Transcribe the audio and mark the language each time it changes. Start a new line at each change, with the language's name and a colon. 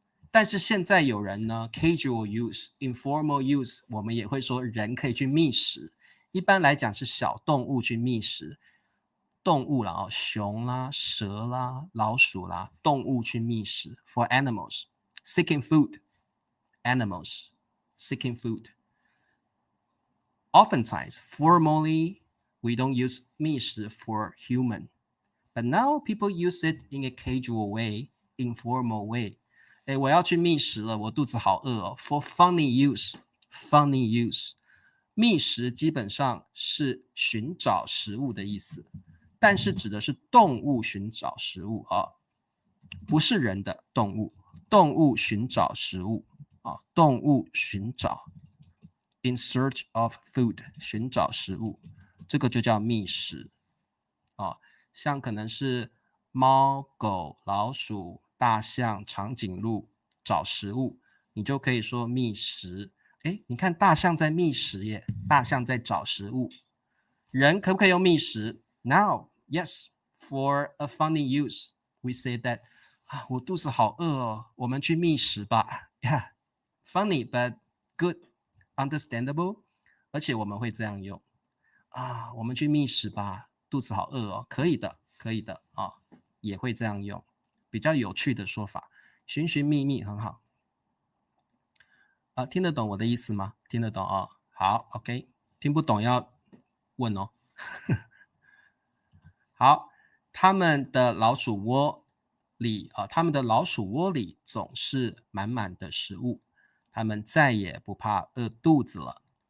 Chinese: 但是现在有人呢
English: casual use, informal use，
Chinese: 我们也会说人可以去觅食，一般来讲是小动物去觅食，动物啦熊啦、蛇啦、老鼠啦，动物去觅食
English: for animals, seeking food, animals, seeking food. Oftentimes, formally, we don't use 觅食 for human, but now people use it in a casual way, informal way.
Chinese: 我要去觅食了，我肚子好饿
English: For funny use, funny use.
Chinese: 觅食基本上是寻找食物的意思，但是指的是动物寻找食物不是人的动物，动物寻找食物动物寻找
English: in search of food
Chinese: 寻找食物，这个就叫觅食像可能是猫、狗、老鼠、大象、长颈鹿找食物，你就可以说觅食。你看大象在觅食耶，大象在找食物。人可不可以用觅食 ？
English: Now, yes, for a funny use, we say that
Chinese: 我肚子好饿我们去觅食吧。
English: Yeah, funny but good, understandable.
Chinese: 而且我们会这样用我们去觅食吧，肚子好饿可以的，可以的也会这样用，比较有趣的说法。寻寻觅觅很好听得懂我的意思吗？听得懂好 OK， 听不懂要问好，他们的老鼠窝里总是满满的食物，他们再也不怕饿肚子了。